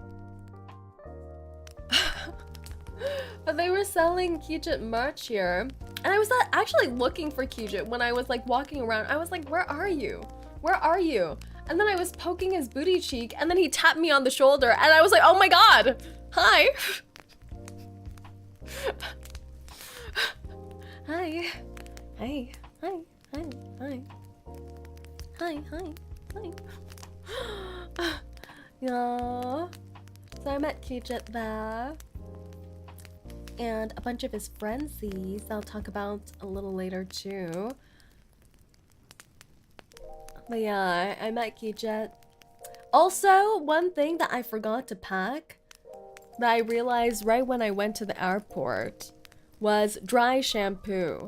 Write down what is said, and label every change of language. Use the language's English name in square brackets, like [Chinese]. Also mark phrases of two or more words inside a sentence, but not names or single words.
[English] But they were selling 𝐂𝐡𝐚𝐭 merch here. And I was actually looking for 𝐂𝐡𝐚𝐭 when I was like walking around. I was like, where are you? Where are you? And then I was poking his booty cheek and then he tapped me on the shoulder and I was like, oh my god! Hi! Hi. Hey. Hi. Hi. Hi. Hi. Hi. Hi. Yeah. So I met 𝐂𝐡𝐚𝐭 there. And a bunch of his friendsies I'll talk about a little later too. But yeah, I met 𝐂𝐡𝐭. Also, one thing that I forgot to pack that I realized right when I went to the airport was dry shampoo.